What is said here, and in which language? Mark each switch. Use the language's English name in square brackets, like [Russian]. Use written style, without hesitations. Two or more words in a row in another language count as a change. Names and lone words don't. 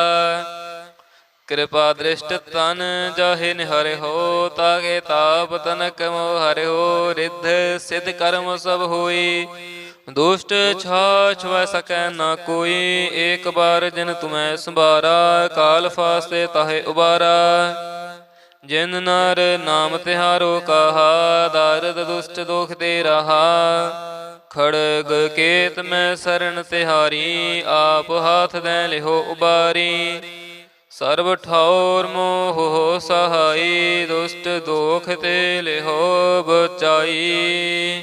[Braj] कृपा दृष्ट तन जाहि निहरे हो, ताके ताप तनक मोह हरे हो। रिद्ध सिद्ध कर्म सब होई, दुष्ट छाछ वह सकै न कोई। एक बार जिन तुम्हें संभारा, काल फास्ते ताहे उबारा। ਜਿਨ ਨਰ ਨਾਮ ਤਿਹਾਰੋ ਕਹਾ, ਦਾਰਦ ਦੁਸ਼ਟ ਦੋਖ ਤੇ ਰਹਾ। ਖੜਗ ਕੇਤ ਮੈਂ ਸਰਣ ਤਿਹਾਰੀ, ਆਪ ਹਾਥ ਦੈ ਲਿਹੋ ਉਬਾਰੀ। ਸਰਬ ਠੌਰ ਮੋਹ ਸਹਾਈ, ਦੁਸ਼ਟ ਦੋਖ ਤੇ ਲਿਹੋ ਬਚਾਈ।